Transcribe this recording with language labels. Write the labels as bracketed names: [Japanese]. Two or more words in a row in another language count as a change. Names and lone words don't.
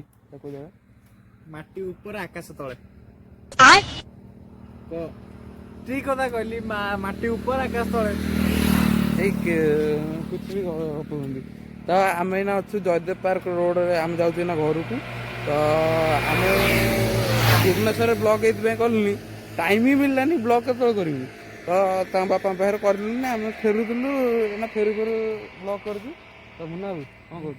[Hindi] माटी ऊपर आकाश तले तो ठीक कथा कहली माटी ऊपर आकाश तले कुछ भी [Odia] कहନ୍ତି ତ ଆମେ ଏଇନା ଅଛୁ ଜୟଦେବ ପାର୍କ ରୋଡ଼ରେ ଆମେ ଯାଉଛୁ ଏଇନା ଘରକୁ ତ ଆମେ ଭୁବନେଶ୍ୱରରେ ବ୍ଲଗ୍ ଏଇଥିପାଇଁ କଲୁନି ଟାଇମ୍ ହିଁ ମିଳିଲାନି ବ୍ଲଗ୍ କେତେବେଳେ କରିବୁ ତ ତାଙ୍କ ବାପାଙ୍କ ପାଖରେ କରିଲୁନି ଆମେ ଫେରୁଥିଲୁ ଏଇନା ଫେରୁ ବ୍ଲଗ୍ କରୁଛୁ ତ ମୁନା ବାବୁ କ'ଣ କହୁଛୁ